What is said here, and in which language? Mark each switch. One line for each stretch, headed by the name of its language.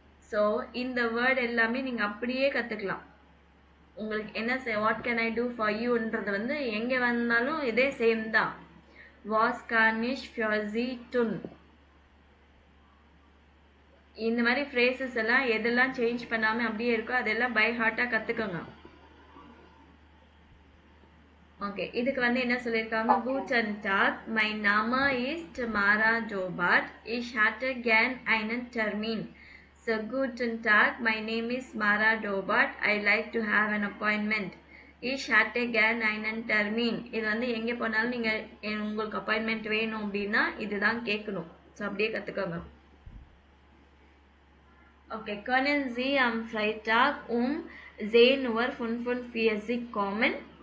Tamil: So இந்த word எல்லாமே நீங்க அப்படியே கத்துக்கலாம். உங்களுக்கு என்ன what can I two for யூன்றது வந்து எங்க வந்தாலும் இதே சேம் தான்.
German: வாஸ் கார்னிஷ் ஃபியோசிட்டுன்.
Tamil: இந்த மாதிரி ஃப்ரேசஸ் எல்லாம் எதெல்லாம் சேஞ்ச் பண்ணாம அப்படியே இருக்கோ அதெல்லாம் பை ஹார்ட்டா கத்துக்கோங்க. ஓகே, இதுக்கு வந்து என்ன சொல்லியிருக்காங்க?
German: Guten Tag, mein Name ist Mara Jobat. Ich hatte gern einen Termin.
English: So
German: guten Tag,
English: my name is Mara Jobat. I like to have an appointment.
German: Ich hatte gern einen Termin.
Tamil: இது வந்து எங்க போனாலும் நீங்க உங்களுக்கு appointment வேணும் அப்படின்னா இதுதான் கேட்கணும். ஸோ அப்படியே கத்துக்கோங்க.
German: ஓகே, können Sie am Freitag um 10:45 Uhr kommen?